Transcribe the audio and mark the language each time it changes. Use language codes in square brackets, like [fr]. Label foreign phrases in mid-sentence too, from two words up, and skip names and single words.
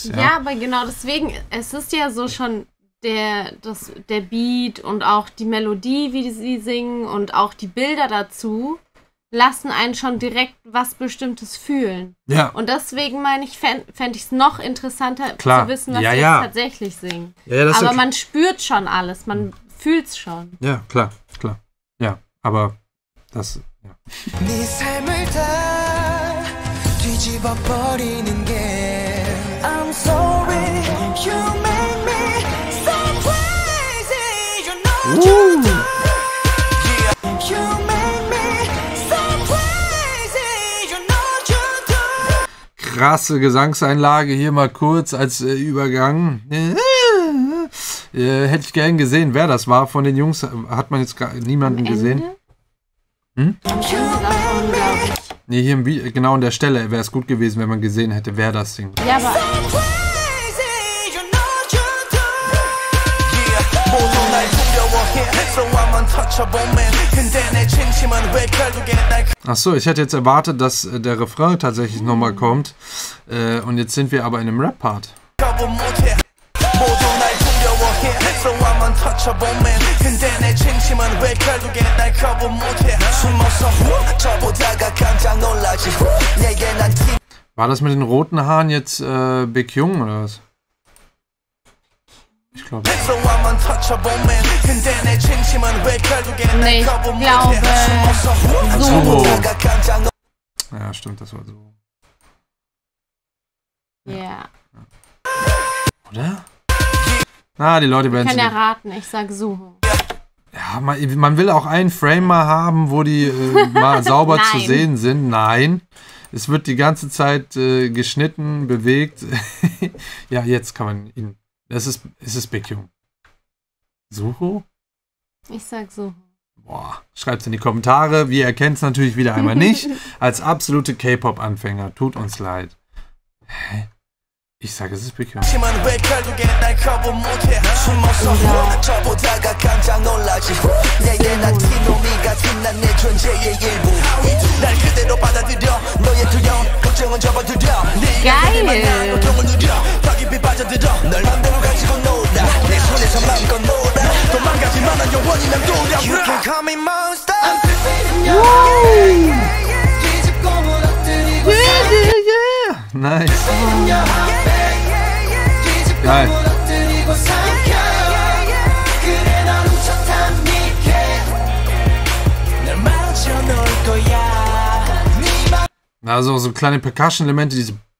[de] Ja, aber genau deswegen, es ist ja so schon der Beat und auch die Melodie, wie sie singen und auch die Bilder dazu, lassen einen schon direkt was Bestimmtes fühlen. Ja. Und deswegen meine ich, fände ich es noch interessanter Klar. zu wissen, was Ja, sie ja. jetzt tatsächlich singen. Ja, das ist Aber okay. man spürt schon alles, man fühlt es schon. Ja, klar. Ja, aber das, ja. [ko] 네 삶을 다 뒤집어 버리는 게 [en] I'm sorry you make me so crazy you know you do you make me so crazy you know you do [de] Krasse Gesangseinlage hier mal kurz als Übergang. Hätte ich gern gesehen, wer das war. Von den Jungs hat man jetzt niemanden gesehen. Davon, glaube ich. Nee, hier im Video, genau an der Stelle wäre es gut gewesen, wenn man gesehen hätte, wer das singt. Ja, aber [en] crazy you know you do yeah [ko] 모두 날 두려워해 [en] so I'm untouchable man [ko] 근데 내 진심은 왜 결국에 날 [de] Achso, ich hätte jetzt erwartet, dass der Refrain tatsächlich nochmal kommt. Und jetzt sind wir aber in einem Rap-Part. [ko] 거부 못해 모두 날 두려워해 [en] so I'm untouchable man [ko] 근데 내 진심은 왜 결국에 날 거부 못해 숨어서 저보다가 깜짝 놀라지 내게 난 [de] War das mit den roten Haaren jetzt Big Jung oder was? Ich glaube. [en] so I'm untouchable man [ko] 근데 내 진심은 왜 결국에 [de] nee, [ko] 날 [de] ich [ko] 거부 못해 [de] glaube [ko] 숨어서 [de] Suho. [ko] 저보다가 깜짝 놀 [de] Ja, stimmt, das war so. Ja. Oder? Die Leute Ich werden kann es. ja raten, ich sag Suho. Ja, man will auch einen Frame mal haben, wo die mal sauber zu Nein. sehen sind. Nein. Es wird die ganze Zeit geschnitten, bewegt. Ja, jetzt kann man ihn. Es ist Big Jung. Suho? Ich sag Suho. Boah, schreibt's in die Kommentare. Wir erkennen es natürlich wieder einmal nicht. Als absolute K-Pop-Anfänger. Tut uns leid. Hä? Ich sage, es ist Big Jung. [ko] 심은 왜 결국에 날 거부 못해 숨어서 저보다가 깜짝 놀라지 내게 난 티노미 같은 난 내 존재의 일부 날 그대로 받아들여 너의 두려움 걱정은 접어들여 [de] Geil. [ko] 네가 고통을 누려 더 깊이 빠져들어 널 맘대로 가지고 놀아 내 손에서 맘껏 놀아 도망가지만 난 영원히 맴돌아 [en] You can call me monster I'm [ko] 뒤집고 무너뜨리고 [de] Nice. Geil. Also so kleine Percussion-Elemente, diese.